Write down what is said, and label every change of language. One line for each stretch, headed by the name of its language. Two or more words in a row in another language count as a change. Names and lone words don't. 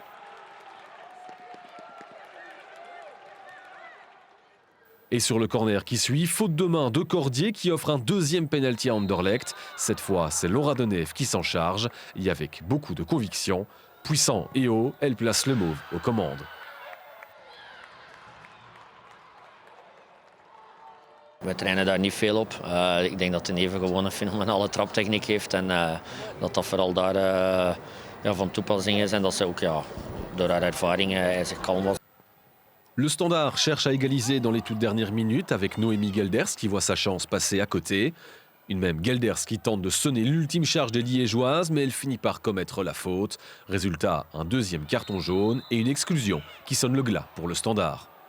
French: Et sur le corner qui suit, faute de main de Cordier qui offre un deuxième pénalty à Anderlecht. Cette fois, c'est Laura Deneve qui s'en charge, et avec beaucoup de conviction. Puissant et haut, elle place le Mauve aux commandes.
Dutch: We trainen daar niet veel op. Ik denk dat de Neve gewoon een fenomenale traptechniek heeft en dat vooral daar van toepassing is en dat ze ook door haar ervaring zich kalm was.
French: Le Standard cherche à égaliser dans les toutes dernières minutes avec Noémie Gelders qui voit sa chance passer à côté. Une même Gelders qui tente de sonner l'ultime charge des Liégeoises, mais elle finit par commettre la faute. Résultat, un deuxième carton jaune et une exclusion qui sonne le glas pour le Standard.